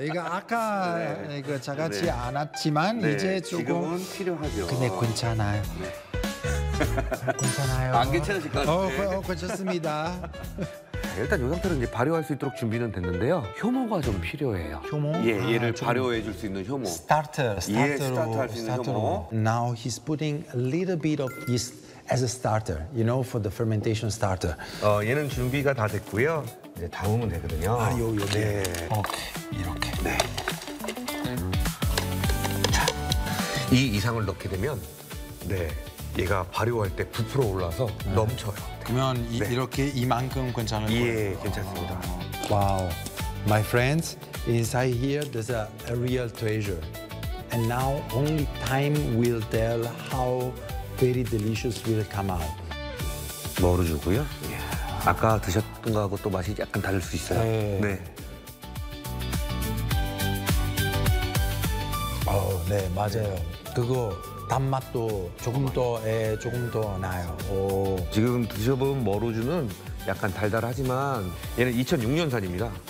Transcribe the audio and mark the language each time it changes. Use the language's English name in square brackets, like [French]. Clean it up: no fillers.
[Korean] 이거 아까 이거 작았지 않았지만 이제 조금 지금은 필요하죠. 근데 괜찮아요. 괜찮아요. 안 괜찮으실 것 같은데. 괜찮습니다. 일단 이 상태로 이제 발효할 수 있도록 준비는 됐는데요. 효모가 좀 필요해요. 효모? 예, 얘를 발효해 줄 수 있는 효모. 스타터로. [English] Now he's putting a little bit of yeast as a starter, you know, for the fermentation starter. [Korean] 얘는 준비가 다 됐고요. 이제 담으면 되거든요. 네. 오케이, 이렇게. 네. 자, 이 이상을 넣게 되면, 얘가 발효할 때 부풀어 올라서 넘쳐요. 그러면 이렇게 이만큼 괜찮은 거예요? 예, 괜찮습니다. [English] 와우, my friends, inside here there's a real treasure. And now only time will tell how very delicious will come out. [Korean] 머루주고요. 아까 드셨던 거하고 또 맛이 약간 다를 수 있어요. 네. 네, 맞아요. 그거. 단맛도 조금 더 조금 더 나요. 지금 드셔본 머루주는 약간 달달하지만 얘는 2006년산입니다.